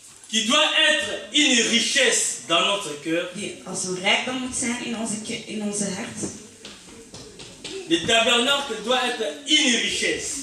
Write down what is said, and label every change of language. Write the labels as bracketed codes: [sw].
[fr] qui doit être une richesse dans notre cœur, [nl] die als een rijkdom moet zijn in onze hart. [fr] le tabernacle doit être une richesse.